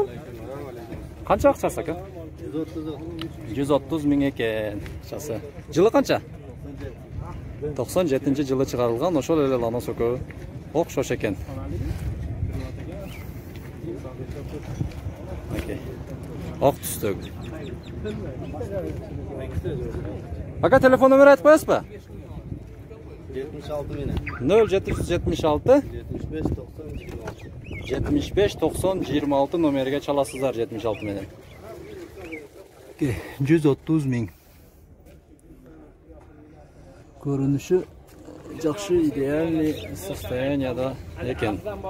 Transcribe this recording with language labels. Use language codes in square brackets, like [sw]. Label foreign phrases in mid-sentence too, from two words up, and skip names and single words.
[ky] Канча акчасы экен? 130 миң экен. Акчасы. Жылы канча? 97 жылы чыгарылган. Ошол эле Lanos экөө окшош экен. Окей. Ак түстөгү. Ака телефон номер айтып коесузбу? 76 менен. 0776 75 90 26. 75-90-26 номерге чаласыздар 76 менен. 130 миң. Көрүнүшү жакшы, идеальный состоянияда экен.